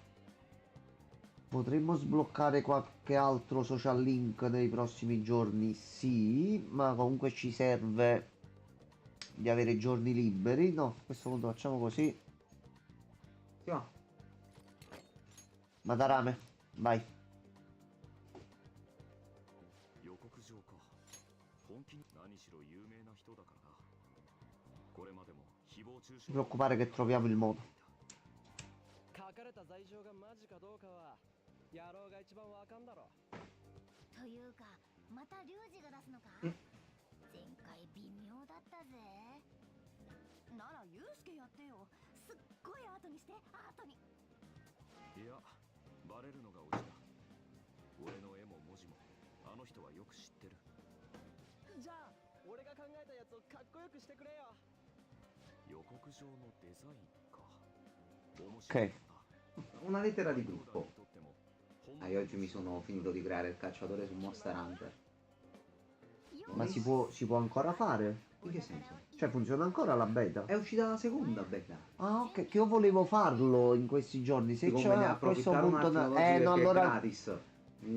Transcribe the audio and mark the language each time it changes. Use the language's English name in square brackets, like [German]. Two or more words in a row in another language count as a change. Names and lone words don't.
[Italian] Potremmo sbloccare qualche altro [English] social link [Italian] nei prossimi giorni, sì, ma comunque ci serve di avere giorni liberi. No, a questo punto facciamo così. Si va. Madarame, vai. [Japanese] 予告状か。本気に何しろ有名な人だからな。これまでも誹謗中傷 [Italian] Non ti preoccupare che troviamo il modo. [Japanese] 書かれた罪状がマジかどうかは野郎が一番わかんだろ。というかまたリュウジが出すのか。前回微妙だったぜ。ならユウスケやってよ。すっごいアートにしてアートに。いや、バレるのがオチだ。俺の絵も文字もあの人はよく知ってる。じゃあ俺が考えたやつをかっこよくしてくれよ。予告状のデザインか。面白いな。 [Italian] Una lettera di [Japanese] 兄弟 [Italian] gruppo. [Japanese] にとっても [Italian] Io oggi mi sono finito di creare il cacciatore su Monster Hunter. Ma si può ancora fare? In che senso? Cioè funziona ancora la beta? È uscita la seconda beta. Ah, ok, che io volevo farlo in questi giorni. Se Ti conviene c'è a questo approfittare un punto... attimo oggi no, perché è allora gratis. Mi